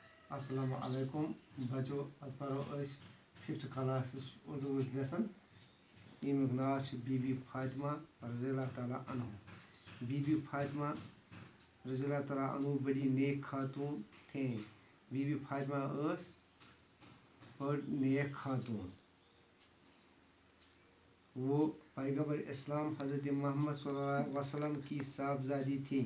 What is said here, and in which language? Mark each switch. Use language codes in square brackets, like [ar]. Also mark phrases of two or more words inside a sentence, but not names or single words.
[ar] السلام علیکم [ks] بچو آج پرو 5th [en] class Urdu lesson [ks] یمیک ناو بی بی فاطمہ [ar] رضی اللہ تعالیٰ عنہ. [ur] بی بی فاطمہ [ar] رضی اللہ تعالیٰ عنہ [ur] بڑی نیک خاتون تھیں. [ks] بی بی فاطمہ بڑ نیک خاتون. [ur] وہ پیغمبر اسلام حضرت محمد [ar] صلی اللہ علیہ وسلم [ur] کی صاحبزادی تھی.